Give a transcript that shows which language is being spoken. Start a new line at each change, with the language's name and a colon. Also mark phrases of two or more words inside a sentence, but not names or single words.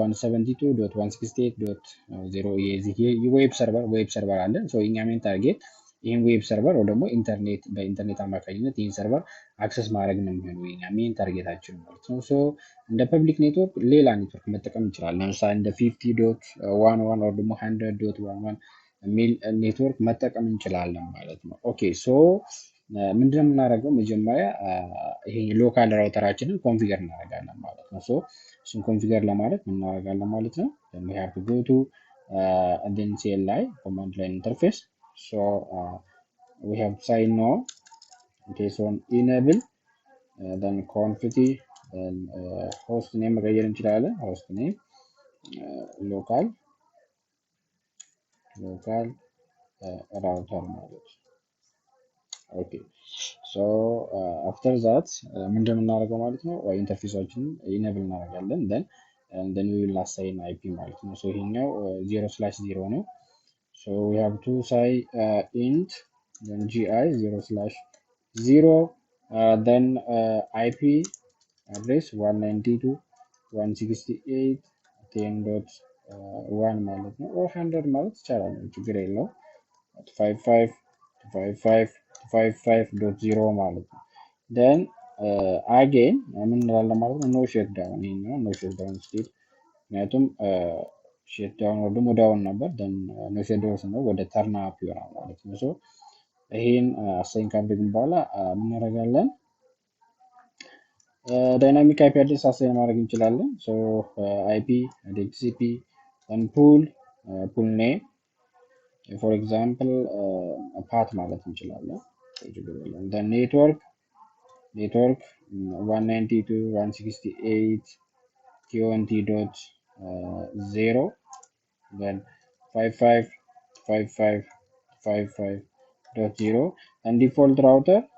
Amharic: 172.168.0 የዚህ
English: web server
Amharic: አለ። የኛ
English: main target
Amharic: ይህን
English: web server
Amharic: ወይ ደግሞ በኢንተርኔት አማካኝነት ይህን
English: server access
Amharic: ማድረግ ነው የሚሆነው የኛ ሜን ታርጌታችን ማለት ነው። እንደ
English: public network
Amharic: ሌላ ኔትወርክ መጠቀም እንችላለን። ለምሳሌ እንደ 50.11 ወይ ደግሞ 100.11 የሚል ኔትወርክ መጠቀም እንችላለን ማለት ነው። ኦኬ ምንድነው የምናደርገው? መጀመሪያ ይሄ ሎካል ራውተራችንን ኮንፊገር እናደርጋለን ማለት ነው። እሱን ኮንፊገር ለማድረግ ምን እናደርጋለን ማለት ነው?
English: we have to go to CLI command line interface. We have to say no. Okay, enable, then config, then host name
Amharic: መቀየር እንችላለን።
English: host name local ራውተር
Amharic: ማለት ነው።
English: okay after that
Amharic: ምንድን የምናደርገው ማለት ነው? ኢንተርፌሳችንን ኢኔብል እናደርጋለን።
English: then we will assign IP
Amharic: ማለት ነው። ይሄኛው 0/0 ነው።
English: we have to say int then gi 0/0 then IP address
Amharic: 192.168.10.1 ማለት ነው። 100 ማለት ይቻላል፣ ችግር የለው። 55.55.55.0 ማለት ነው።
English: then again
Amharic: ምን እንላለን ማለት ነው?
English: no shutdown።
Amharic: ይሄኛው
English: no shutdown state
Amharic: ምክንያቱም ሼትዳውን ወደ ደግሞ ዳውን ነበር።
English: then no shutdown
Amharic: ስንለው ወደ
English: turn up
Amharic: ይሆናል ማለት ነው። ይሄን አሳይን ካደረግን በኋላ ምን እናደርጋለን?
English: dynamic IP address assign
Amharic: ማድረግ እንችላለን።
English: IP DHCP then pool name for example ፓት
Amharic: ማለት እንችላለን።
English: ኔትወርክ 192.168.20.0 then 55.55.55.0 and default router